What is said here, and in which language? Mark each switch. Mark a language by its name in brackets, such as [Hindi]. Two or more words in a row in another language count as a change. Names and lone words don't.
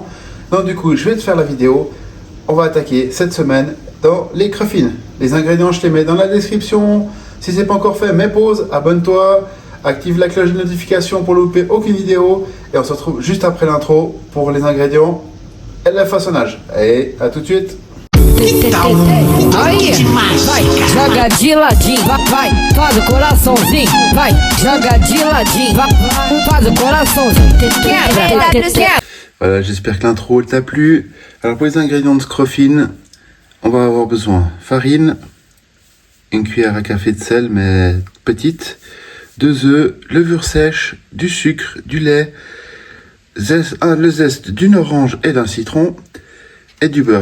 [French] Donc du coup je vais te faire la vidéo. On va attaquer cette semaine dans les cruffins. Les ingrédients je les mets dans la description. Si c'est pas encore fait, mets pause, abonne-toi. Active la cloche de notification pour ne louper aucune vidéo. Et on se retrouve juste après l'intro pour les ingrédients et le façonnage. Allez, à tout de suite. [Portuguese] Aí, vai, joga de ladinho, vai, faz o coraçãozinho, vai, joga de ladinho, vai, faz o coraçãozinho, quebra. [French] Voilà, j'espère que l'intro t'a plu. Alors pour les ingrédients de scruffin, on va avoir besoin farine, une cuillère à café de sel mais petite, 2 œufs, levure sèche, du sucre, du lait, le zeste d'une orange et d'un citron et du beurre.